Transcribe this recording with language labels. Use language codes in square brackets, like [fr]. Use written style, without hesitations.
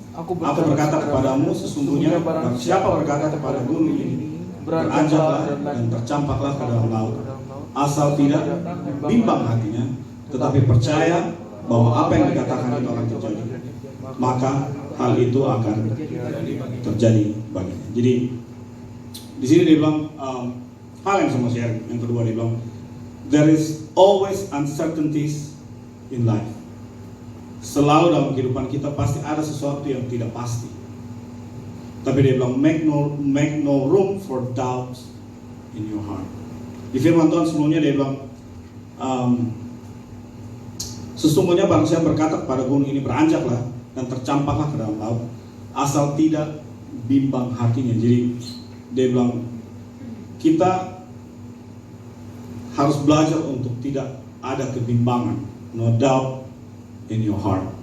[id] Aku berkata kepadamu, sesungguhnya siapa berkata kepada gunung ini, beranjaklah dan tercampaklah ke dalam laut, asal tidak bimbang hatinya, tetapi percaya bahwa apa yang dikatakan itu akan terjadi, maka hal itu akan terjadi baginya. Jadi di sini dia bilang hal yang sama share. Yang kedua dia bilang, [en] there is always uncertainties in life. [id] Selalu dalam kehidupan kita pasti ada sesuatu yang tidak pasti. Tapi dia bilang, [en] make no room for doubts in your heart. [id] Di firman Tuhan sebelumnya dia bilang, sesungguhnya barang siapa berkata kepada gunung ini, beranjaklah dan tercampaklah ke dalam laut, asal tidak bimbang hatinya. Jadi dia bilang, kita harus belajar untuk tidak ada kebimbangan, [en] no doubt in your heart.